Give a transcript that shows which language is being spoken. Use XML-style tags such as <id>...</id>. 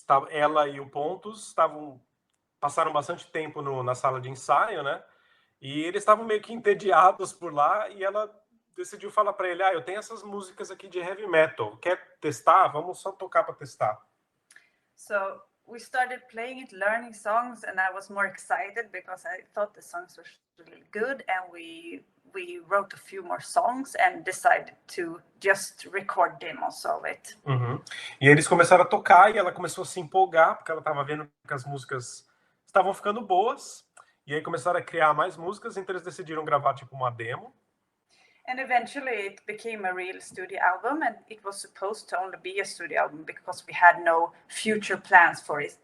<pt>ela e o Pontus passaram bastante tempo na sala de ensaio, né? E eles estavam meio que entediados por lá e ela decidiu falar para ele: eu tenho essas músicas aqui de heavy metal, quer testar? Vamos só tocar para testar.</pt> <en>So we started playing it, learning songs, and I was more excited because I thought the songs were really good, and we wrote a few more songs and decided to just record demos of it. Uhum.</en> <pt>E eles começaram a tocar e ela começou a se empolgar porque ela estava vendo que as músicas estavam ficando boas, e aí começaram a criar mais músicas, então eles decidiram gravar tipo uma demo.</pt> <en>And eventually it became a real studio album, and it was supposed to only be a studio album because we had no future plans for it.</en>